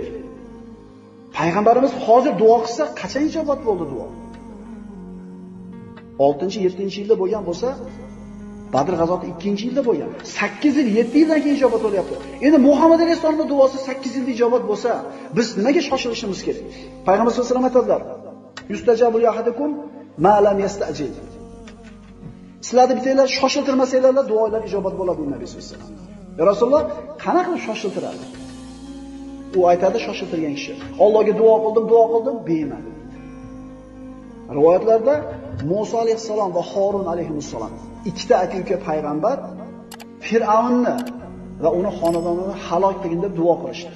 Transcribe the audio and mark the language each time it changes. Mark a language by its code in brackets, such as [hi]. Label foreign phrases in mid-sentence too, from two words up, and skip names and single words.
[uz] Payg'ambarimiz hozir duo qilsa, qachon ijobat bo'ldi duo? 6-7-yilda bo'lgan bo'lsa, Badr g'azoti 2-yilda bo'lgan. 8 yil, 7 yildan keyin ijobat bo'lyapti. Endi Muhammad alayhisolamning duosi 8 yilda ijobat bo'lsa, biz nimaga shoshilishimiz kerak? Payg'ambar [ar] صلى الله عليه وسلم [uz] aytadilar: [ar] "يستجاب لأحدكم ما لم يستعجل." [uz] Sizlarni bittanglar shoshiltirmasanglar, duolar ijobat bo'ladi dedi Nabiy [ar] صلى الله عليه وسلم. يا رسول الله, [uz] qanaqa qilib shoshiltiradi? U aytadi, shoshiltirgan kishi: "Allohga duo qildim, bemadi." Rivoyatlarda Musa alayhissalom va Harun alayhissalom ikkita aka-uka payg'ambar Fir'avnni va uni xonadonini halok qilgin deb duo qilishdi.